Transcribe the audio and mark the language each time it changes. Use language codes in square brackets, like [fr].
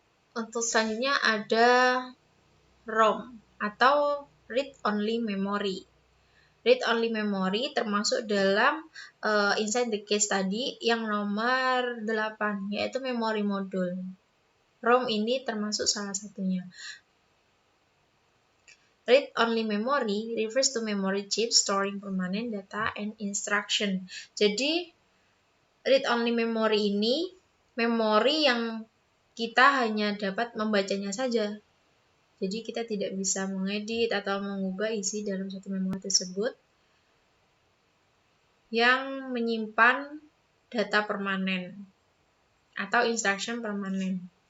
[id] Untuk selanjutnya ada ROM atau read-only memory. Read-only memory termasuk dalam [en] inside the case [id] tadi yang nomor 8, yaitu memory modul. ROM ini termasuk salah satunya. [en] Read-only memory refers to memory chip storing permanent data and instruction. [id] Jadi, read-only memory ini memori yang kita hanya dapat membacanya saja. Jadi kita tidak bisa mengedit atau mengubah isi dalam suatu memori tersebut yang menyimpan data permanen atau instruction permanen.